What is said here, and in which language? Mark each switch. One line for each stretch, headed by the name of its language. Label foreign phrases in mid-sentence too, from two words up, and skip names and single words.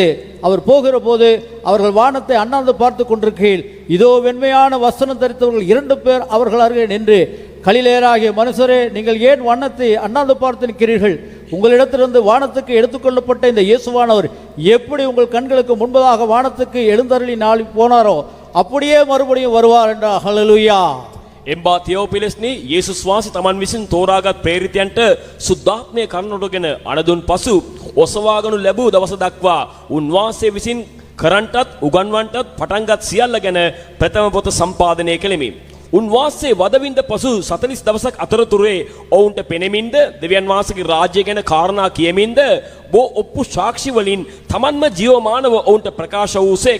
Tamil: அவர் போகிற போது அவர்கள் வானத்தை அண்ணாந்து பார்த்து கொண்டிருக்கையில் இதோ வெண்மையான வஸ்திரம் தரித்தவர்கள் 2 பேர் அவர்கள் அருகே நின்று, கலிலேயராகிய மனுஷரே, நீங்கள் ஏன் வானத்தை அண்ணாந்து பார்த்து நிற்கிறீர்கள்? உங்களிடத்திலிருந்து வானத்துக்கு எடுத்துக்கொள்ளப்பட்ட இந்த இயேசுவானவர் எப்படி உங்கள் கண்களுக்கு முன்பதாக வானத்துக்கு எழுந்தருளி நாளி போனாரோ அப்படியே மறுபடியும் வருவார் என்றார். ஹல்லேலூயா.
Sinhala: එම්බා තියෝපිලස්නි යේසුස් වහන්සේ තමන් විසින් තෝරාගත් ප්‍රේරිතයන්ට සුද්ධාත්මය කරනටගෙන අනදුන් පසු ඔසවාගනු ලැබූ දවස දක්වා උන්වහන්සේ විසින් කරන්ටත් උගන්වන්ටත් පටන්ගත් සියල්ල ගැන ප්‍රථම පොත සම්පාදනය කෙළෙමි. උන්වහන්සේ වදවින්ද පසු 40 දවසක් අතරතුරේ ඔවුන්ට පෙනෙමින්ද දෙවියන් වහන්සේගේ රාජ්‍ය ගැන කාරණා කියමින්ද බෝ ඔප්පු සාක්ෂි වලින් තමන්ම ජීවමානව ඔවුන්ට ප්‍රකාශ වූසේක.